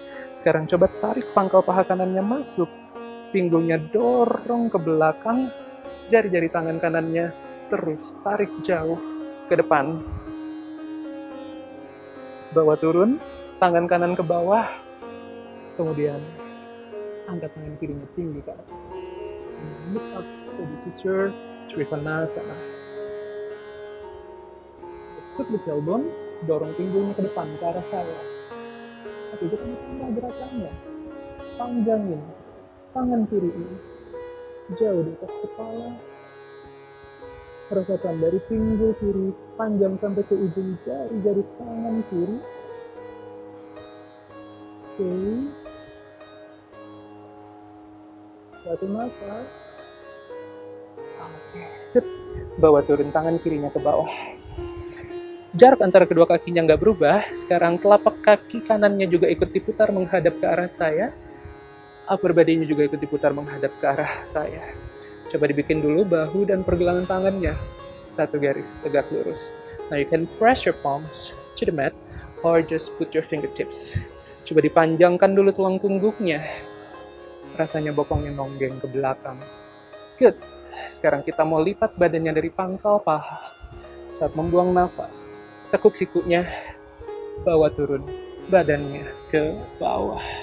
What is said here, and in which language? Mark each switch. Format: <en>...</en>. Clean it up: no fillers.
<id>Sekarang coba tarik pangkal paha kanannya masuk. Pinggulnya dorong ke belakang. Jari-jari tangan kanannya terus tarik jauh ke depan. Bawa turun, tangan kanan ke bawah, kemudian angkat tangan kirinya tinggi ke atas.</id> <en>Look up, so this is your Trikonasana. Scoop the tailbone,</en> <id>dorong pinggulnya ke depan, ke arah saya. Tapi kita tambah gerakannya. Panjangin tangan kiri ini, jauh di atas kepala. Rasakan dari pinggul kiri panjang sampai ke ujung jari-jari tangan kiri. Oke. Satu nafas. Oke. bawa turun tangan kirinya ke bawah. Jarak antara kedua kakinya nggak berubah. Sekarang telapak kaki kanannya juga ikut diputar menghadap ke arah saya. Upper body-nya juga ikut diputar menghadap ke arah saya. Coba dibikin dulu bahu dan pergelangan tangannya satu garis tegak lurus.</id> <en>Now you can press your palms to the mat or just put your fingertips.</en> <id>Coba dipanjangkan dulu tulang punggungnya. Rasanya bokongnya nonggeng ke belakang. Good. Sekarang kita mau lipat badannya dari pangkal paha. Saat membuang nafas, tekuk sikunya, bawa turun badannya ke bawah.</id>